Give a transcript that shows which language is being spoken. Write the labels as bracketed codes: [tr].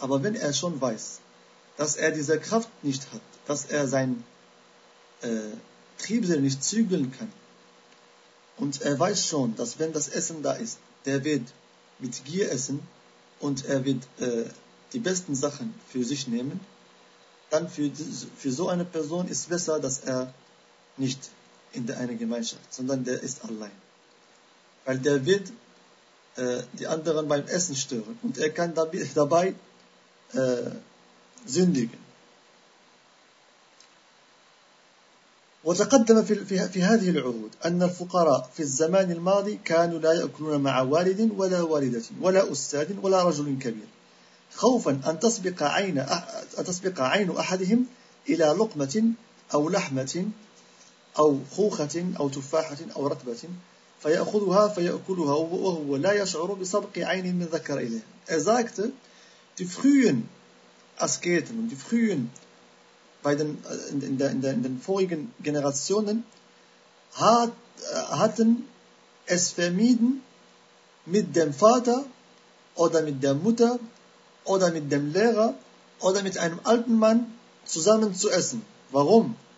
[de] Aber wenn er schon weiß, dass er diese Kraft nicht hat, dass er seinen Triebsinn nicht zügeln kann, und er weiß schon, dass wenn das Essen da ist, der wird mit Gier essen und er wird die besten Sachen für sich nehmen, dann für so eine Person ist besser, dass er nicht in einer Gemeinschaft, sondern der ist allein. Weil der wird die anderen beim Essen stören und er kann dabei sündigen. [ar] وتقدم في هذه العهود أن الفقراء في الزمان الماضي كانوا لا يأكلون مع والد ولا والدة ولا أستاذ ولا رجل كبير خوفا أن تسبق عين أحدهم إلى لقمة أو لحمة أو خوخة أو تفاحة أو رطبة فيأخذها فيأكلها وهو لا يشعر بسبق عين من ذكر إليه. [de] أزاكت Die frühen Asketen und die frühen in den vorigen Generationen hatten es vermieden, mit dem Vater oder mit der Mutter oder mit dem Lehrer oder mit einem alten Mann zusammen zu essen. Warum?